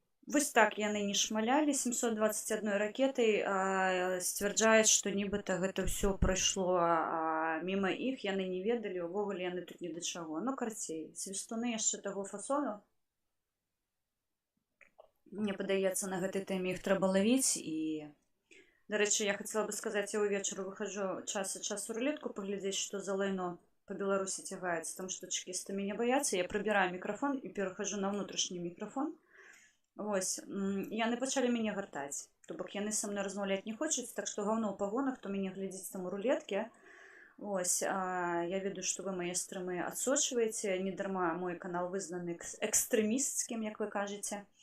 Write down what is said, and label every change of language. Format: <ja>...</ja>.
<be>Вось так яны не шмалялі 721 ракетай, сцвярджаюць, што нібыта гэта ўсё прайшло міма іх, яны не ведалі, увогуле яны тут ні да чаго. Карцей, свістуны яшчэ таго фасону. Мне падаецца, на гэтай тэме іх трэба лавіць і</be> <uk>До речі, я хотіла би сказати, я увечері виходжу час від часу рулетку поглядеть, що за лайно по Беларуси</uk> <ru>тягается, потому что чекисты меня боятся. Я прибираю микрофон и перехожу на</ru> <uk>внутрішній мікрофон.</uk> <be>Ось, яны пачалі мяне гартаць. То бок яны са мной размаўляць не хочуць, так што гаўно ў пагонах, хто мяне глядзіць там у рулетке. Ось, я ведаю, што вы мае стрымы адсочваеце, не дарма мой канал вызнаны экстрэмісцкім, як вы кажаце.</be>